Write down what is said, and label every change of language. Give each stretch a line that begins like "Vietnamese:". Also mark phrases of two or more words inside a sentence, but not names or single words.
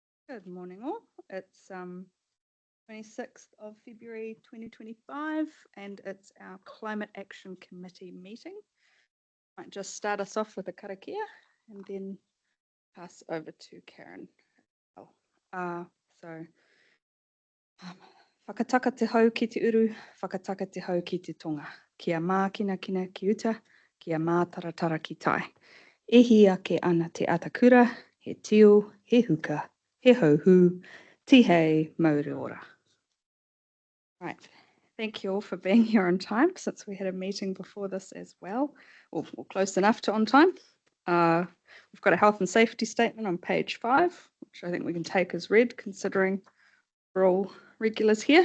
English: Good morning, all. It's 26th of February 2025, and it's our Climate Action Committee meeting. Might just start us off with a karakia and then pass over to Karen.
Māori: Whakataka te hau ki te uru, whakataka te hau ki te tonga. Kia mākina kina ki uta, kia mātaratara ki tai. E hia ke ana te atakura, he tio, he huka, he hauhu, ti hei mauri ora.
English: Right, thank you all for being here on time, since we had a meeting before this as well, or close enough to on time. We've got a health and safety statement on page 5, which I think we can take as read, considering we're all regulars here.